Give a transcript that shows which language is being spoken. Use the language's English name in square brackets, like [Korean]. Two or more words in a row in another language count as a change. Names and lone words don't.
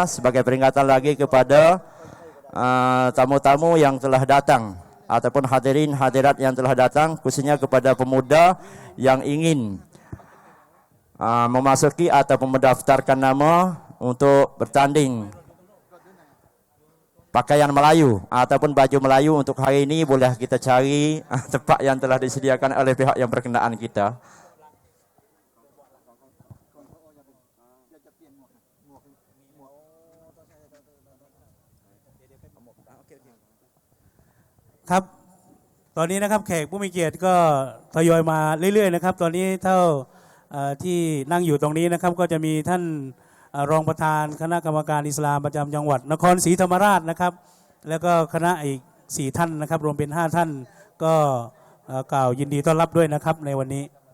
[Malay] sebagai peringatan lagi kepada tamu-tamu yang telah datang ataupun hadirin hadirat yang telah datang, khususnya kepada pemuda yang ingin memasuki ataupun mendaftarkan nama untuk bertanding pakaian Melayu ataupun baju Melayu untuk hari ini boleh kita cari tempat yang telah disediakan oleh pihak yang berkenaan kita. [Thai] ครับตอนนี้นะครับแขกผู้มีเกียรติก็ทยอยมาเรื่อยๆนะครับตอนนี้เท่าที่นั่งอยู่ตรงนี้นะครับก็จะมีท่านรองประธานคณะกรรมการอิสลามประจำจังหวัดนครศรีธรรมราชนะครับแล้วก็คณะอีก4ท่านนะครับรวมเป็น5ท่านก็กล่าวยินดีต้อนรับด้วยนะครับในวันนี้